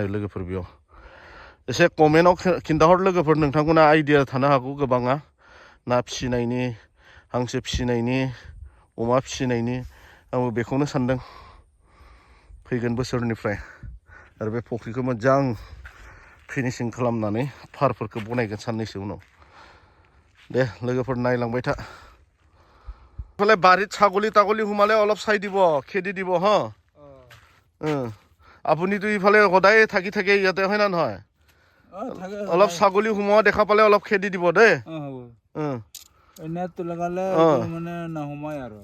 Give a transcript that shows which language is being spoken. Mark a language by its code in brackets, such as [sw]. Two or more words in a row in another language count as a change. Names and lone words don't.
[brx] लोगोफोर बेयाव एसे कमेन्टआव खिन्थाहर लोगोफोर नोंथांमोना आइडिया थानो हागौ गोबाङा ना फिसिनायनि हांसो फिसिनायनि अमा फिसिनायनि आंबो बेखौनो सानदों फैगोन बोसोरनिफ्राय आरो बे फख्रिखौ मोजां फिनिशिं खालामनानै फारफोरखौ बनायगोन साननैसो उनाव दे लोगोफोर नायलांबाय था [as] ইফালে বাৰীত ছাগলী তাগলী সোমালে অলপ চাই দিব খেদি দিব হা আপুনিতো ইফালে সদায় থাকি থাকে ইয়াতে হয় না নহয় অলপ ছাগলী সোমোৱা দেখা পালে অলপ খেদি দিব দেই নেটটো লগালে মানে নহমাই আৰু